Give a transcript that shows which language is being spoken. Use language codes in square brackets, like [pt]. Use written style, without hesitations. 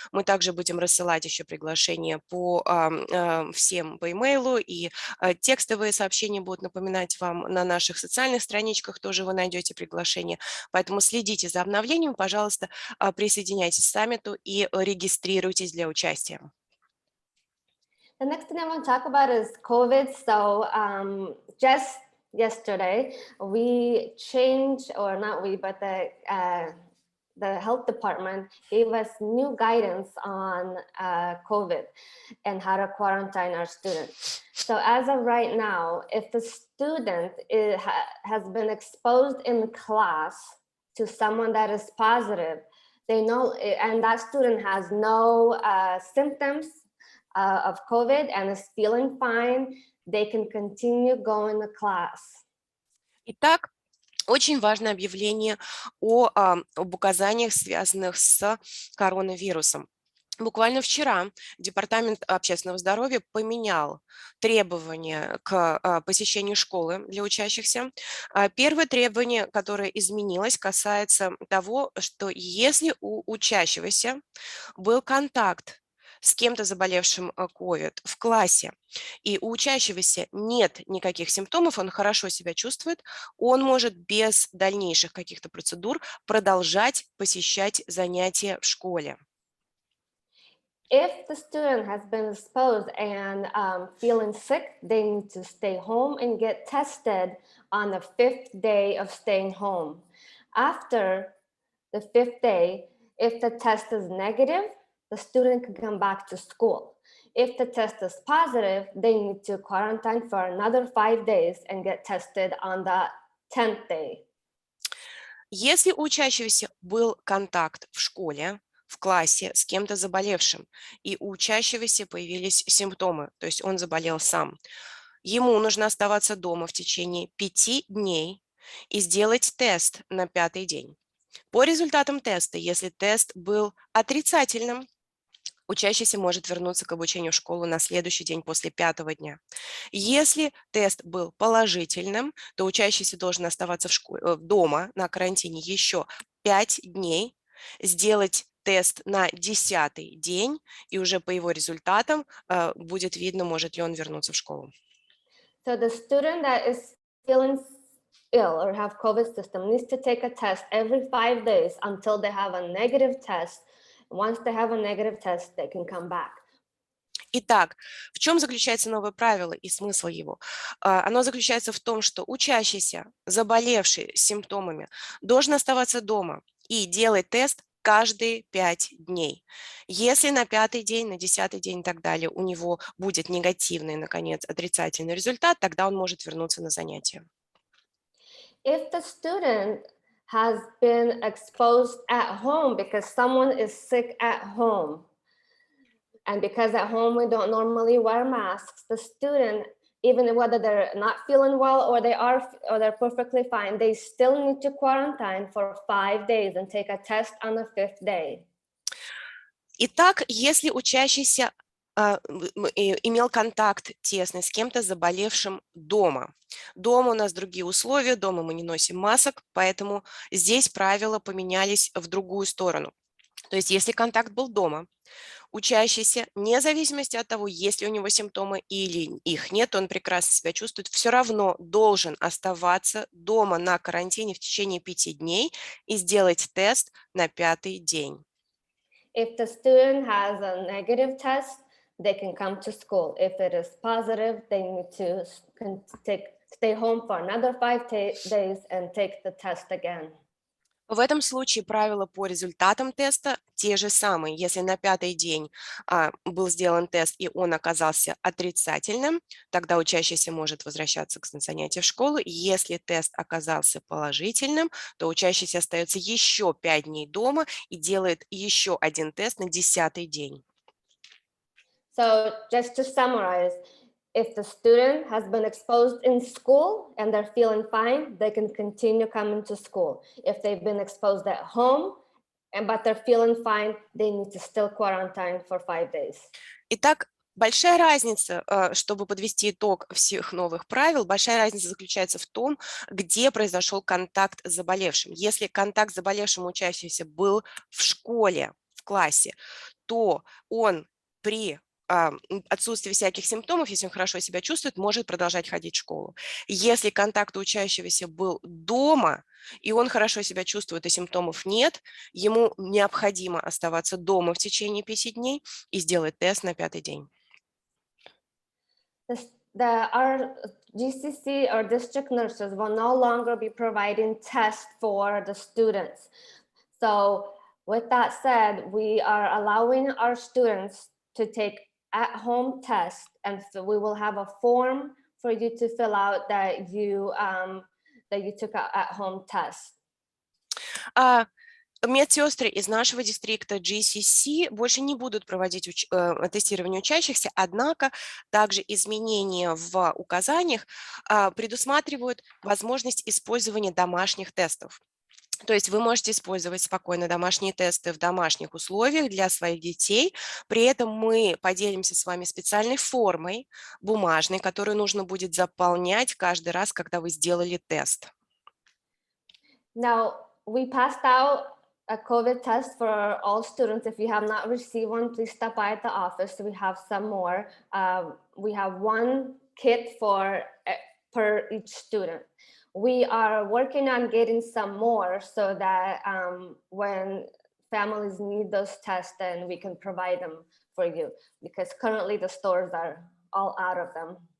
[ru] Мы также будем рассылать еще приглашения всем по имейлу, и текстовые сообщения будут напоминать вам на наших социальных страничках, тоже вы найдете приглашение. Поэтому следите за обновлением, пожалуйста, присоединяйтесь к саммиту и регистрируйтесь для участия. [en] The next thing I want to talk about is COVID. So just yesterday, we changed, or not we, but the health department gave us new guidance on COVID and how to quarantine our students. So as of right now, if the student has been exposed in class to someone that is positive, they know, and that student has no symptoms of COVID and is feeling fine, they can continue going to class. [ru] Итак, очень важное объявление об указаниях, связанных с коронавирусом. Буквально вчера Департамент общественного здоровья поменял требования к посещению школы для учащихся. Первое требование, которое изменилось, касается того, что если у учащегося был контакт с кем-то заболевшим COVID в классе, и у учащегося нет никаких симптомов, он хорошо себя чувствует, он может без дальнейших каких-то процедур продолжать посещать занятия в школе. [en] If the student has been exposed and feeling sick, they need to stay home and get tested on the 5th day of staying home. After the 5th day, if the test is negative, the student can come back to school. If the test is positive, they need to quarantine for another 5 days and get tested on the 10th day. [ru] Если у учащегося был контакт в школе, в классе с кем-то заболевшим, и у учащегося появились симптомы, то есть он заболел сам, ему нужно оставаться дома в течение 5 дней и сделать тест на 5-й день. По результатам теста, если тест был отрицательным, учащийся может вернуться к обучению в школу на следующий день после 5-го дня. Если тест был положительным, то учащийся должен оставаться дома на карантине еще 5 дней, сделать тест на 10-й день, и уже по его результатам будет видно, может ли он вернуться в школу. [en] So the student that is feeling ill or have COVID system needs to take a test every 5 days until they have a negative test. Once they have a negative test, they can come back. [ru] Итак, в чем заключается новое правило и смысл его? Оно заключается в том, что учащийся, заболевший симптомами, должен оставаться дома и делать тест каждые 5 дней. Если на 5-й день, на 10-й день и так далее у него будет негативный, наконец, отрицательный результат, тогда он может вернуться на занятия. [en] If the student has been exposed at home because someone is sick at home, and because at home we don't normally wear masks, the student, even whether they're not feeling well or they're perfectly fine, they still need to quarantine for 5 days and take a test on the 5th day. [ru] Итак, если учащийся имел контакт тесный с кем-то заболевшим дома. Дома у нас другие условия, дома мы не носим масок, поэтому здесь правила поменялись в другую сторону. То есть если контакт был дома, учащийся, вне зависимости от того, есть ли у него симптомы или их нет, он прекрасно себя чувствует, все равно должен оставаться дома на карантине в течение 5 дней и сделать тест на 5-й день. [en] If the student has a negative test, they can come to school. If it is positive, they need to stay home for another 5 days and take the test again. [ru] В этом случае правила по результатам теста те же самые. Если на 5-й день был сделан тест и он оказался отрицательным, тогда учащийся может возвращаться к занятиям в школу. Если тест оказался положительным, то учащийся остается еще 5 дней дома и делает еще один тест на 10-й день. [en] So just to summarize, if the student has been exposed in school and they're feeling fine, they can continue coming to school. If they've been exposed at home, but they're feeling fine, they need to still quarantine for 5 days. [ru] Итак, большая разница, чтобы подвести итог всех новых правил, большая разница заключается в том, где произошел контакт с заболевшим. Если контакт с заболевшим учащимся был в школе, в классе, то он при отсутствие всяких симптомов, если он хорошо себя чувствует, может продолжать ходить в школу. Если контакт у учащегося был дома, и он хорошо себя чувствует, и симптомов нет, ему необходимо оставаться дома в течение 5 дней и сделать тест на 5-й день. [en] Our GCC or district nurses will no longer be providing tests for the students. So with that said, we are allowing our students to take at-home test, and so we will have a form for you to fill out that you took an at-home test. [ru] Медсестры из нашего дистрикта GCC больше не будут проводить тестирование учащихся, однако также изменения в указаниях предусматривают возможность использования домашних тестов. То есть вы можете использовать спокойно домашние тесты в домашних условиях для своих детей. При этом мы поделимся с вами специальной формой бумажной, которую нужно будет заполнять каждый раз, когда вы сделали тест. [en] Now, we passed out a COVID test for all students. If you have not received one, please stop by at the office. We have some more. We have one kit per each student. We are working on getting some more so that when families need those tests, then we can provide them for you, because currently the stores are all out of them.